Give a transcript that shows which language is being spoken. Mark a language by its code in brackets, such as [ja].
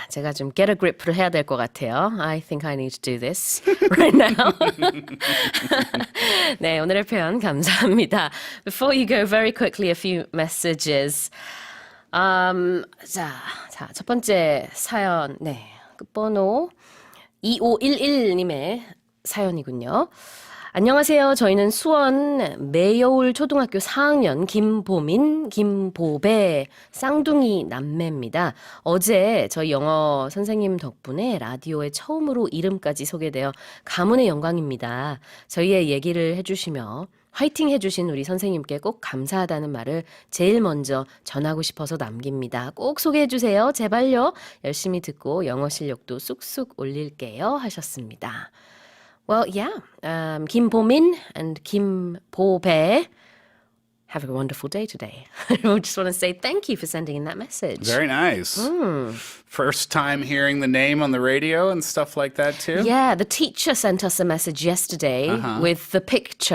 [ko] 제가 좀 [en] get a grip [ko] 를 해야 될 것 같아요. [en] I think I need to do this right now. [ko] 네, 오늘의 표현 감사합니다. [en] Before you go, very quickly a few messages. [ko] 자, 첫 번째 사연, 네, 끝번호 2511님의 사연이군요. 안녕하세요. 저희는 수원 매여울 초등학교 4학년 김보민, 김보배 쌍둥이 남매입니다. 어제 저희 영어 선생님 덕분에 라디오에 처음으로 이름까지 소개되어 가문의 영광입니다. 저희의 얘기를 해주시며 화이팅 해주신 우리 선생님께 꼭 감사하다는 말을 제일 먼저 전하고 싶어서 남깁니다. 꼭 소개해주세요. 제발요. 열심히 듣고 영어 실력도 쑥쑥 올릴게요. 하셨습니다. [en] Well, yeah, Kim Bo-min and Kim Bo-bae have a wonderful day today. I just want to say thank you for sending in that message. Very nice. First time hearing the name on the radio and stuff like that too? Yeah, the teacher sent us a message yesterday with the picture.